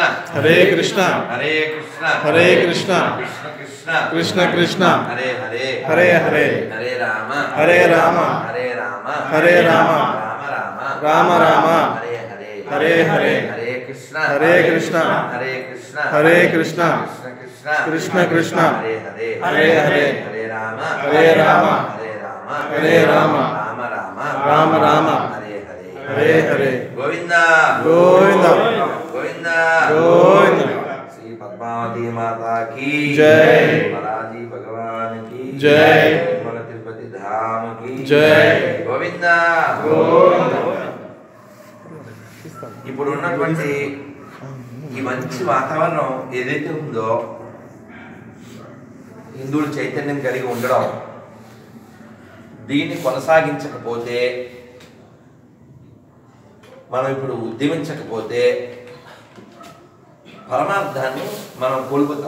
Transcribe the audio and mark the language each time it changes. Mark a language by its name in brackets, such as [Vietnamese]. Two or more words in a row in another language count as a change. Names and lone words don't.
[Sanskrit] హరే కృష్ణ హరే కృష్ణ హరే కృష్ణ కృష్ణ కృష్ణ కృష్ణ కృష్ణ హరే హరే హరే హరే హరే రామ హరే రామ హరే రామ హరే రామ రామ రామ రామ రామ హరే హరే హరే హరే హరే కృష్ణ హరే కృష్ణ హరే కృష్ణ హరే కృష్ణ కృష్ణ కృష్ణ కృష్ణ హరే హరే హరే హరే హరే రామ హరే రామ హరే రామ హరే రామ రామ రామ రామ రామ హరే హరే హరే హరే గోవింద గోవింద గోవింద గోవింద. [Hindi] శ్రీ పద్మావతి మాతా की जय, बालाजी भगवान की जय, तिरुमल तिरुपति धाम की जय, गोविंद గోవింద. [Telugu] ఇప్పుడు ఉన్నటువంటి ఈ మంచి వాతావరణం ఏదైతే ఉందో హిందువులు చైతన్యం కలిగి ఉండడం, దీన్ని కొనసాగించకపోతే, మనం ఇప్పుడు ఉద్యమించకపోతే పరమార్థాన్ని మనం కోల్పోతాం.